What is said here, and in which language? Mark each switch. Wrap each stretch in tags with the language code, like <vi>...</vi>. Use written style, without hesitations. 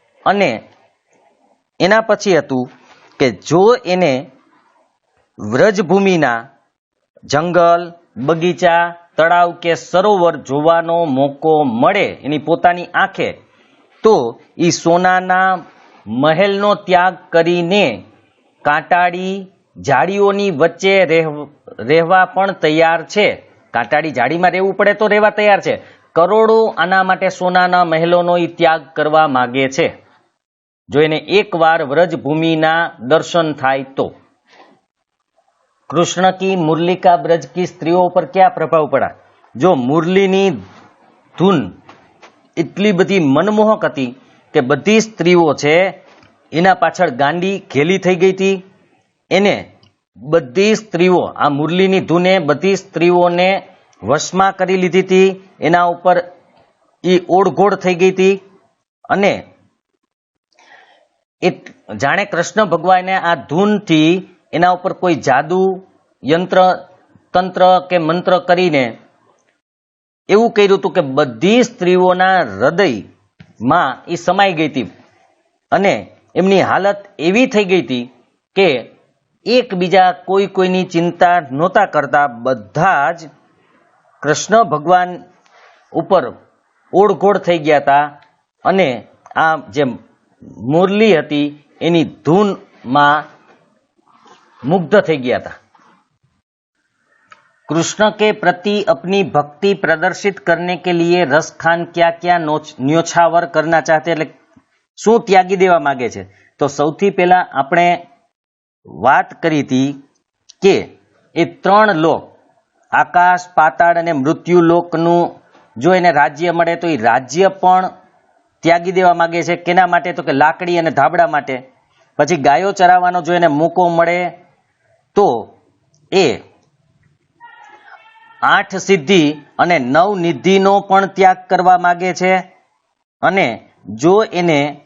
<gu>અને એના પછી હતું કે જો એને વ્રજભૂમિના જંગલ, બગીચા, તળાવ કે સરોવર જોવાનો મોકો મળે એની પોતાની આંખે તો એ સોનાના મહેલનો ત્યાગ કરીને કાંટાળી ઝાડીઓની વચ્ચે રહેવા પણ તૈયાર છે। કાંટાળી ઝાડીમાં રહેવું પડે તો રહેવા તૈયાર છે। કરોડો આના માટે સોનાના મહેલોનો એ ત્યાગ કરવા માગે છે જો એને એકવાર વ્રજભૂમિના દર્શન થાય તો।</gu> <hi>कृष्ण की मुरली का ब्रज की स्त्रियों पर क्या प्रभाव पड़ा?</hi> <gu>जो मुरलीनी धून એટલી બધી મનમોહક હતી કે બધી સ્ત્રીઓ છે એના પાછળ ગાંડી ઘેલી થઈ ગઈ હતી। એને બધી સ્ત્રીઓ, આ મુરલીની ધૂને બધી સ્ત્રીઓને વશમાં કરી લીધી હતી, એના ઉપર એ ઓળઘોળ થઈ ગઈ હતી અને એ જાણે કૃષ્ણ ભગવાને આ ધૂનથી એના ઉપર કોઈ જાદુ યંત્ર તંત્ર કે મંત્ર કરીને એવું કર્યું હતું કે બધી સ્ત્રીઓના હૃદયમાં એ સમાઈ ગઈ હતી અને એમની હાલત એવી થઈ ગઈ હતી કે એકબીજા કોઈની ચિંતા નહોતા કરતા, બધા જ કૃષ્ણ ભગવાન ઉપર ઓળઘોળ થઈ ગયા હતા અને આ જે મુરલી હતી એની ધૂનમાં मुग्ध થઈ ગયા था।</gu> <hi>कृष्ण के प्रति अपनी भक्ति प्रदर्शित करने के लिए रस खान क्या क्या न्योछावर करना चाहते,</hi> <gu>એટલે શું ત્યાગી દેવા માંગે છે? તો સૌથી પહેલા આપણે વાત કરી હતી કે એ ત્રણ લોક આકાશ, પાતાળ અને મૃત્યુ લોકનું જો એને રાજ્ય મળે તો એ રાજ્ય પણ ત્યાગી દેવા માંગે છે। કેના માટે? તો કે લાકડી અને ધાબળા માટે। પછી ગાયો ચરાવવાનો જો એને મોકો મળે તો એ 8 સિદ્ધિ અને 9 નિધિનો પણ ત્યાગ કરવા માંગે છે અને જો એને</gu>